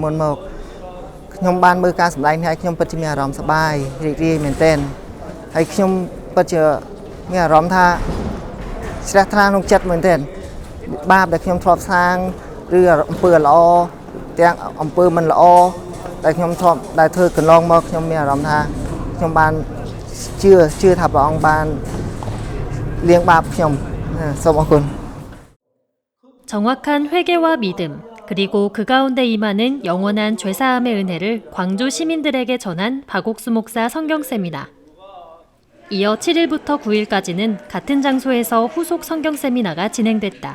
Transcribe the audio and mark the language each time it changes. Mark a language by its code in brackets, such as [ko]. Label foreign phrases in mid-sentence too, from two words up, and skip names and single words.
[km] មុនមកខ្ញុំបានមើលការសម្ដែងនេះហើយខ្ញុំពិតជាមានអារម្មណ៍សប្បាយរីករាយមែនទែនហើយខ្ញុំពិតជាមានអារម្មណ៍ថាជ្រះថ្លាក្នុងចិត្តមែនទែនបាបដែលខ្ញុំធ្លាប់សាងឬអំពើល្អទាំងអំពើមិនល្អដែលខ្ញុំធ្លាប់ដែលធ្វើកន្លងមកខ្ញុំមានអារម្មណ៍ថាខ្ញុំបានជឿថាព្រះអង្គបានលាងបាបខ្ញុំសូមអរគុណ [ko] 정확한 회개와 믿음, 그리고 그 가운데 임하는 영원한 죄사함의 은혜를 광주 시민들에게 전한 박옥수 목사 성경 세미나. 이어 7일부터 9일까지는 같은 장소에서 후속 성경 세미나가 진행됐다.